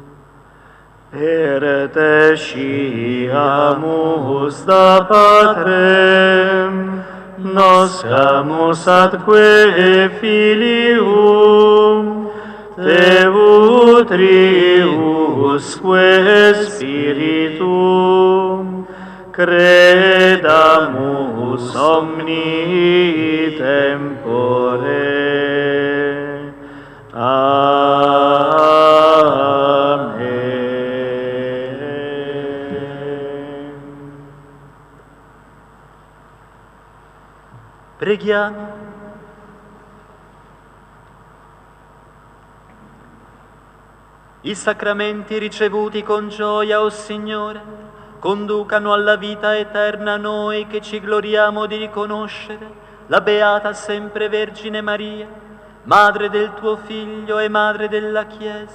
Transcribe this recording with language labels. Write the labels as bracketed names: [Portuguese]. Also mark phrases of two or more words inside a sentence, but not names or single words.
[Latin] Per te sciamus da Patrem, noscamus atque filium, te utriusque spiritum, credamus omni tempore. Amen. [Italian] Preghiamo. I sacramenti ricevuti con gioia, o Signore, conducano alla vita eterna noi che ci gloriamo di riconoscere la Beata Sempre Vergine Maria, Madre del tuo Figlio e Madre della Chiesa.